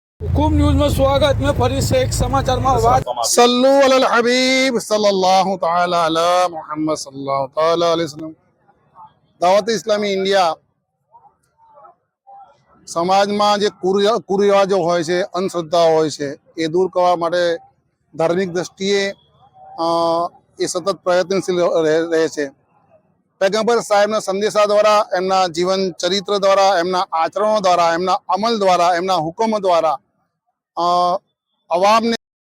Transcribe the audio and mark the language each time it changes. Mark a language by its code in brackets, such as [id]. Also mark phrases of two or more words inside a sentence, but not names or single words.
[hi] हुकुम न्यूज़ में स्वागत में फरी से एक समाचार में વાત [ar] صلوا على الحبيب صلى الله تعالى على محمد صلى الله تعالى عليه وسلم. [gu] દાવત ઇસ્લામી ઇન્ડિયા સમાજમાં જે કુરિવાજો હોય છે, અંધશ્રદ્ધા હોય છે, એ દૂર કરવા માટે ધાર્મિક દ્રષ્ટિએ એ સતત પ્રયત્નશીલ રહે છે। પૈગંબર સાહેબના સંદેશા દ્વારા, એમના જીવન ચરિત્ર દ્વારા, એમના આચરણો દ્વારા, એમના અમલ દ્વારા, એમના હુકમો દ્વારા અવામને